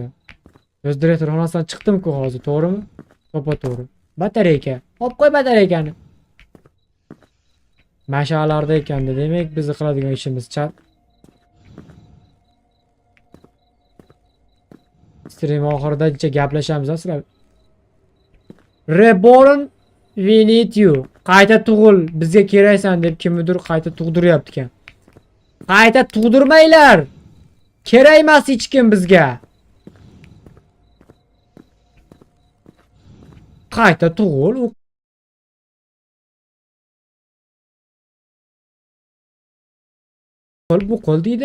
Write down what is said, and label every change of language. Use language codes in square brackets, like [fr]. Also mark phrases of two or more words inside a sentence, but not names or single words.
[uz] O'z direktor xonasidan chiqdim-ku hozir, to'g'rimi? To'g'ri. Batareyka. Olib qo'y batareykani. Mash'allarda ekanda, demak bizni qiladigan ishimiz chat. Stream oxiridacha gaplashamiz sizlar. [en] Reborn, we need you. [uz] Qayta tug'il, bizga keraksan deb kimnidir qayta tug'diryapti ekan. Qayta tug'dirmanglar. Kerak emas hech kim bizga. Qayta tug'il. Bu qo'l deydi.